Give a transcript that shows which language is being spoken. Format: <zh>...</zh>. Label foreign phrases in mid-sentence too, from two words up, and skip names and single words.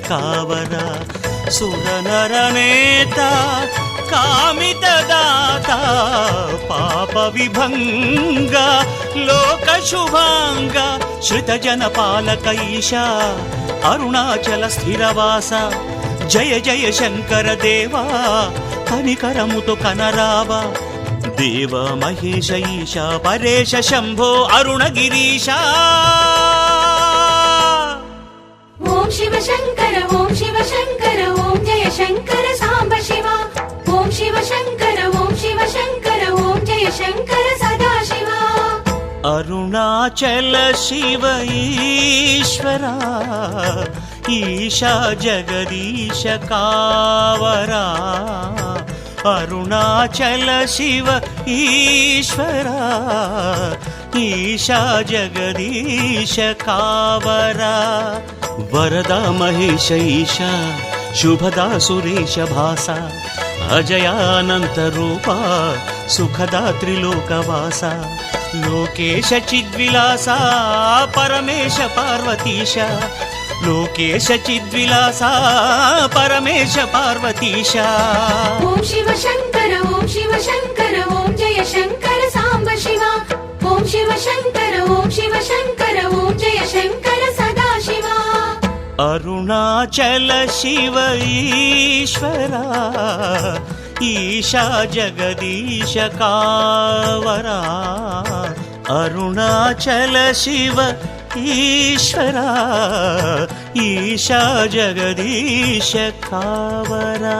<sa>कावरा सुरनर नेता कामित दाता पाप विभंग लोक शुभांग श्रित जन पालक ईशा अरुणाचल स्थिरवासा जय जय शंकर देवा</sa> <te>కనికరముతో కనరావా</te> <sa>देव महेश ईशा परेश शंभो अरुणगिरीशा ఓం శివ శంకర ఓం శివ శంకర ఓం జయ శంకర సాంబ శివ ఓం శివ శంకర ఓం శివ శంకర ఓం జయ శంకర సదా శివ अरुणाचल शिव ईश्वरा ईशा जगदीश कावरा अरुणाचल शिव ईश्वरा ईशा जगदीश कावरा वरदा महेश ईशा शुभदा सुरेश भासा अजयानंत रूपा सुखदा त्रिलोकवासा लोकेश चिद्विलासा परमेश पार्वतीश లోకేశ చిద్విలాస పరమేశ పార్వతీశ ఓం శివ శంకర ఓం శివ శంకర ఓం జయ శంకర సాంబ శివ ఓం శివ శంకర ఓం శివ శంకర ఓం జయ శంకర సదా శివ అరుణాచల శివ ఈశ్వరా ఈశా జగదీశ కావరా అరుణాచల శివ ఈశ్వరా ఈశా జగదీశ కావరా</sa>